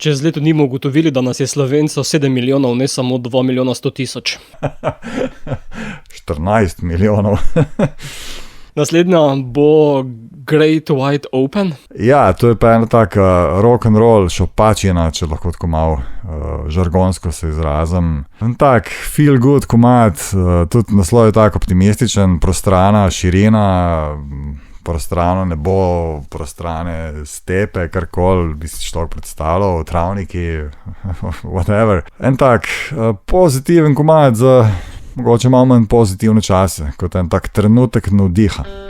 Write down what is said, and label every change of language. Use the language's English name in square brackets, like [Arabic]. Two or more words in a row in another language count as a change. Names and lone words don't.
[Slovenian] Čez leto nimo ugotovili, da nas je Slovencev 7 milijonov, ne samo 2 milijona 100 tisoč. 14 milijonov. Naslednja bo Great Wide Open. Ja, to je pa ena taka rock'n'roll šopačina, če lahko tako malo žargonsko se izrazim. En tak [English] feel good [Slovenian] komad, tudi naslov je tako optimističen, prostrana širina, prostrano nebo, prostrane stepe, karkoli bi si človek predstavljal, travniki, whatever. En tak pozitiven komad za mogoče malo manj pozitivne čase, kot en tak trenutek navdiha.